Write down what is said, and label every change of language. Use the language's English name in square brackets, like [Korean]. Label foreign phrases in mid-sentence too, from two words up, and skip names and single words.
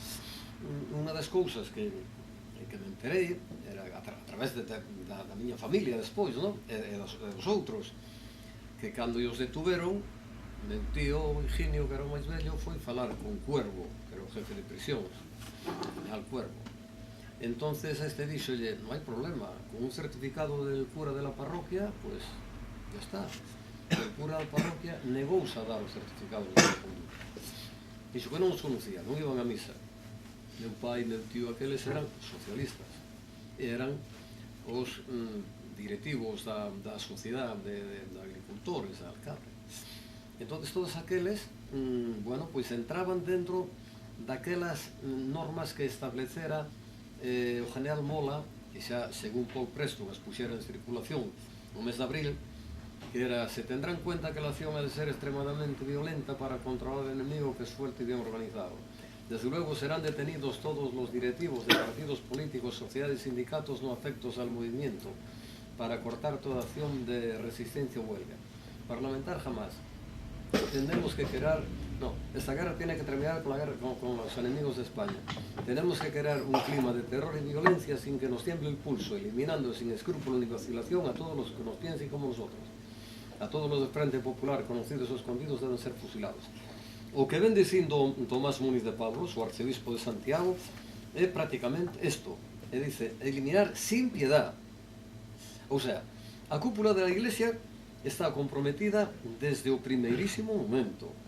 [Galician] Unha das cousas que me enterei era a través da miña familia despois, non? E dos outros, que cando os detuveron, meu tío Higinio, que era o máis vello, foi falar con Cuervo, que era o jefe de prisións, general Cuervo. Entonces este díxolle, non hai problema, [Spanish] con un certificado del cura de la parroquia, pues ya está. [Galician] El cura da parroquia negouse a dar o certificado de conducta. Dixo que non os conocía, non iban a misa. Meu pai, meu tío, aqueles eran socialistas. E eran os directivos da sociedade de agricultores, da Alcabre. Entón, todos aqueles, bueno, pois entraban dentro daquelas normas que establecera o general Mola, que xa, según Paul Preston, as puxera en circulación no mes de abril, que era, [Spanish] se tendrá en cuenta que la acción ha de ser extremadamente violenta para controlar al enemigo que es fuerte y bien organizado. Desde luego serán detenidos todos los directivos de partidos políticos, sociedades y sindicatos no afectos al movimiento para cortar toda acción de resistencia o huelga. Parlamentar jamás. Tenemos que crear, no, esta guerra tiene que terminar con la guerra con los enemigos de España. Tenemos que crear un clima de terror y violencia sin que nos tiemble el pulso, eliminando sin escrúpulo ni vacilación a todos los que nos piensen como nosotros. A todos los del Frente Popular, conocidos o escondidos, deben ser fusilados. [Galician] O que ven dicindo Tomás Muniz de Pablos, o arcebispo de Santiago, é prácticamente isto. E dice, [Spanish] eliminar sin piedad. O sea, [Galician] a cúpula da Iglesia está comprometida desde o primeirísimo momento.